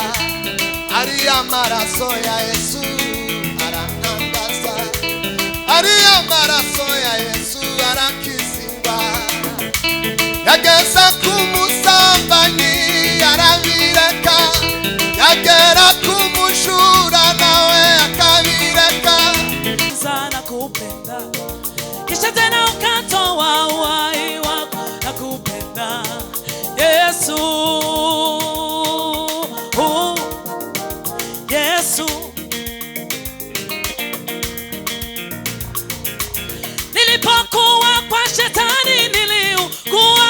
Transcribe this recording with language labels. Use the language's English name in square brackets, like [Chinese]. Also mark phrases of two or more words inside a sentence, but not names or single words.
[Rundi] Ariya maraso ya Yesu arantangaza. Ariya maraso ya Yesu arakiza indwara. Yageze ku musambanyi arabireka. Yagera ku mujura nawe akabireka. [Swahili] Sana kupenda kisha tena ukatoa uhai wako na kupenda Yesu. Yesu nilipokuwa kwa shetani niliugua.